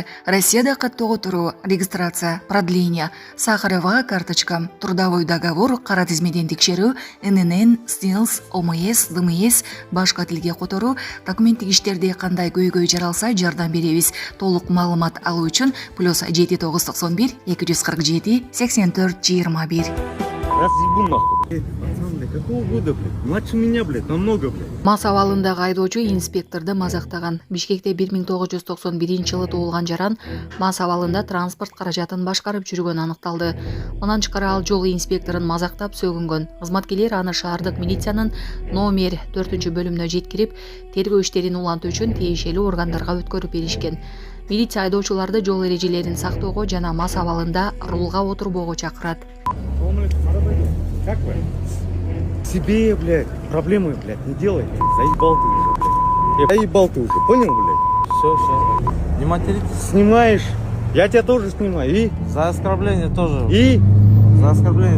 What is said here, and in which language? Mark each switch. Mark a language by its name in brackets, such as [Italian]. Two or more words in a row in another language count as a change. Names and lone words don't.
[Kyrgyz] Россияда каттоого туруу [Russian] регистрация, продление, сахарова карточка, трудовой договор, [Kyrgyz] кара тизмеден текшерүү, ННН, СНИЛС, ОМС, ДМС, башка тилге которуу, документтик иштерде кандай көйгөй жаралса жардам беребиз. Толук маалымат алуу үчүн +7991 247 84 21. [Russian] Разъебу нахуй. Пацан, блядь, какого года, блядь? Младше меня, блядь, намного, блядь. [Kyrgyz] Мас абалындагы айдоочу инспекторду мазактаган. Бишкекте 1991-жылы туулган жаран мас абалында транспорт каражатын башкарып жүргөнү аныкталды. Мындан тышкары ал жол инспекторун мазактап сөгүнгөн. Кызматкерлер аны шаардык милициянын номер 4-бөлүмүнө жеткирип, тергөө иштерин улантуу үчүн тиешелүү органдарга өткөрүп беришкен. Милиция айдоочуларды жол эрежелерин сактоого жана мас абалында рулга отурбоого чакырат. [Russian] Как вы? Себе, блядь, проблемы, блядь, не делай. Заебал ты уже, блядь. Заебал ты уже, понял, блядь? Все. Не материтесь. Снимаешь. Я тебя тоже снимаю. И? За оскорбление тоже. И? За оскорбление.